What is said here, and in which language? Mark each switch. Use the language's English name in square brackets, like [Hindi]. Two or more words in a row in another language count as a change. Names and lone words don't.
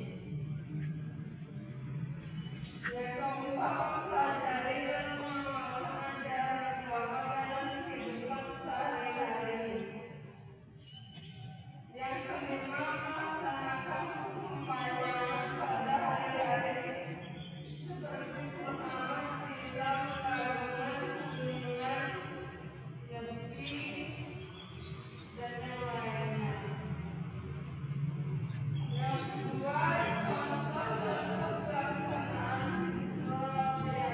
[Indonesian] Yang keempat, mempelajari dan mengamalkan ajaran agama dalam kehidupan sehari-hari. Yang kelima, melaksanakan sembahyang pada hari-hari seperti purnama, tilang, gabungan, kuningan, nyepi, dan yang lainnya. Yang kedua, contoh dan pelaksanaan